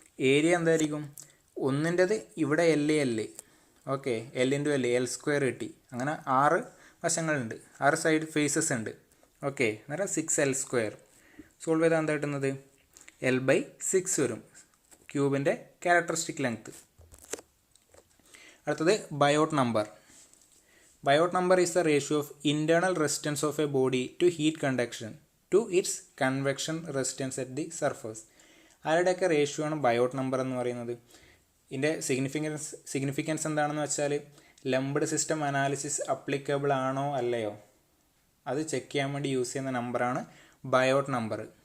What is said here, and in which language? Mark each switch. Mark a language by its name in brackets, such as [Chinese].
[Malayalam] Area എന്തായിരിക്കും ഒന്നിൻ്റെത് ഇവിടെ l. Okay l into l² കിട്ടി. അങ്ങനെ 6 വശങ്ങളുണ്ട് 6 സൈഡ് ഫേസസ് ഉണ്ട്. ഓക്കെ അന്നേരം 6l². സോൾവ് ചെയ്താൽ എന്താ കിട്ടുന്നത് l/6 വരും ക്യൂബിൻ്റെ ക്യാരക്ടറിസ്റ്റിക് ലെങ്ത്. അടുത്തത് Biot number. [English] Biot number is the ratio of internal resistance of a body to heat conduction to its convection resistance at the surface. [Malayalam] ആരുടെയൊക്കെ ratio ആണ് Biot number എന്ന് പറയുന്നത്? ഇതിൻ്റെ സിഗ്നിഫിക്കൻസ് എന്താണെന്ന് വെച്ചാൽ ലംബ്ഡ് സിസ്റ്റം അനാലിസിസ് അപ്ലിക്കബിൾ ആണോ അല്ലയോ അത് ചെക്ക് ചെയ്യാൻ വേണ്ടി യൂസ് ചെയ്യുന്ന നമ്പറാണ് ബയോട്ട് നമ്പർ.